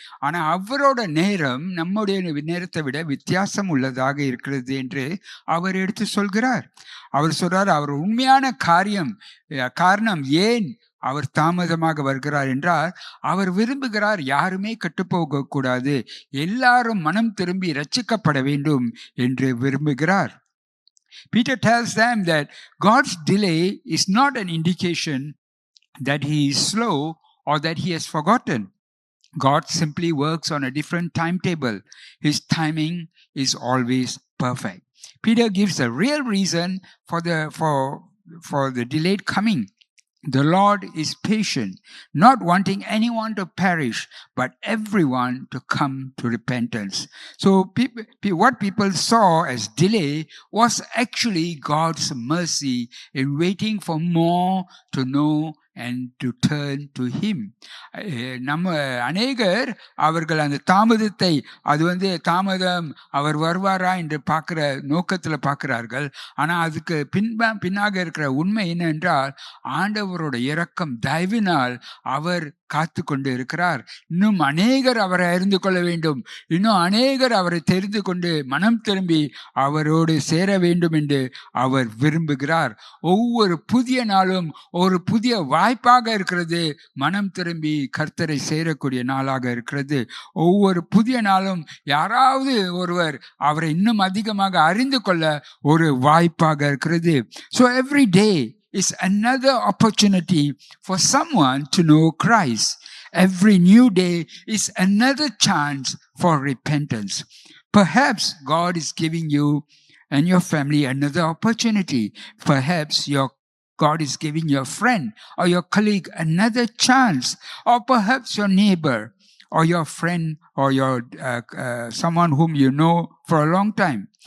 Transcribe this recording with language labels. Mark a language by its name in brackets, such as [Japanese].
[Tamil] ஆனா அவரோட நேரம் நம்முடைய நேரத்தை விட வித்தியாசம் உள்ளதாக இருக்கிறது என்று அவர் எடுத்து சொல்கிறார். அவர் சொல்றார், அவர் உண்மையான காரணம் ஏன் அவர் தாமதமாக வருகிறார் என்றால், அவர் விரும்புகிறார் யாருமே கட்டுப்போக கூடாது, எல்லாரும் மனம் திரும்பி ரட்சிக்கப்பட வேண்டும் என்று விரும்புகிறார். [English] Peter tells them that God's delay is not an indication that he is slow or that he has forgotten. God simply works on a different timetable. His timing is always perfect. Peter gives a real reason for the delayed coming. The Lord is patient, not wanting anyone to perish, but everyone to come to repentance. So what people saw as delay was actually God's mercy in waiting for more to know and to turn to him. [Tamil] நம்ம அநேகர் அவர்கள் அந்த தாமதத்தை தாமதம் அவர் வருவாரா என்று பார்க்கிற நோக்கத்தில் பார்க்கிறார்கள். ஆனா அதுக்கு பின்னாக இருக்கிற உண்மை என்னென்றால், ஆண்டவரோட இரக்கம் தயவினால் அவர் காத்து கொண்டு இருக்கிறார். இன்னும் அநேகர் அவரை அறிந்து கொள்ள வேண்டும், இன்னும் அநேகர் அவரை தெரிந்து கொண்டு மனம் திரும்பி அவரோடு சேர வேண்டும் என்று அவர் விரும்புகிறார். ஒவ்வொரு புதிய நாளும் ஒரு புதிய வாய்ப்பாக இருக்கிறது, மனம் திரும்பி கர்த்தரை சேரக்கூடிய நாளாக இருக்கிறது. ஒவ்வொரு புதிய நாளும் யாராவது ஒருவர் அவரை இன்னும் அதிகமாக அறிந்து கொள்ள ஒரு வாய்ப்பாக இருக்கிறது. [English] So every day is another opportunity for someone to know Christ. Every new day is another chance for repentance. Perhaps God is giving you and your family another opportunity. Perhaps God is giving your friend or your colleague another chance, or perhaps your neighbor or your friend or your someone whom you know for a long time.